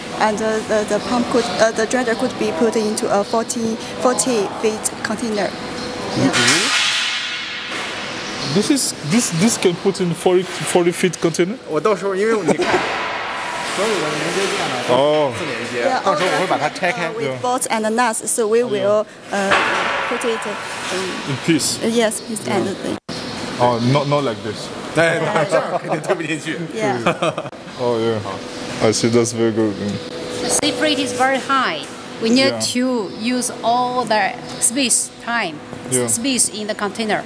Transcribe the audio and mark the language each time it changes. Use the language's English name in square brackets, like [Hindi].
[English] And the pump the dredger could be put into a 40 feet container. Yeah. This can put in 40 feet container? [Chinese] 我到时候因为你看所有的连接件呢都是4连接，到时候我会把它拆开。 [English] With bolts and nuts, so we will put it in piece. Yes, piece and thing. Oh, not like this. [Chinese] 对，这样肯定推不进去。 [English] Yeah. Oh yeah. I see. That's very good. The sea freight is very high. We need to use all the space in the container.